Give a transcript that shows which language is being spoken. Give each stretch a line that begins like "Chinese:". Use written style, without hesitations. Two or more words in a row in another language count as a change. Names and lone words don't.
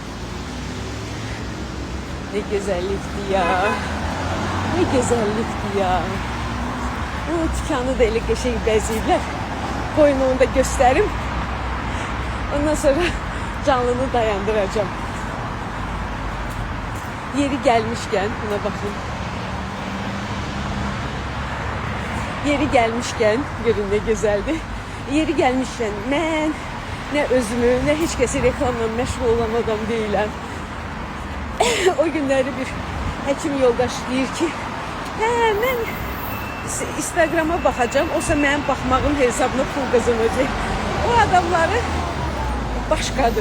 Azerbaijani: Nə gözəllikdir ya, nə gözəllikdir ya. O dükanı da elə qəşəng bəzəyiblər. Qoyun onu da göstərim. Ondan sonra canlını dayandıracağım.
Turkish: Yeri gelmişken, buna bakın. Yeri gelmişken, görün ne güzeldi. Yeri gelmişken
Azerbaijani: mən nə özümü, nə heç kəsi reklamla məşğul olan adam deyiləm. O günləri bir həkim yoldaş deyir ki, mən Instagrama baxacağım, olsa mənim baxmağım hesabına pul qazanacaq. O adamları başqadır.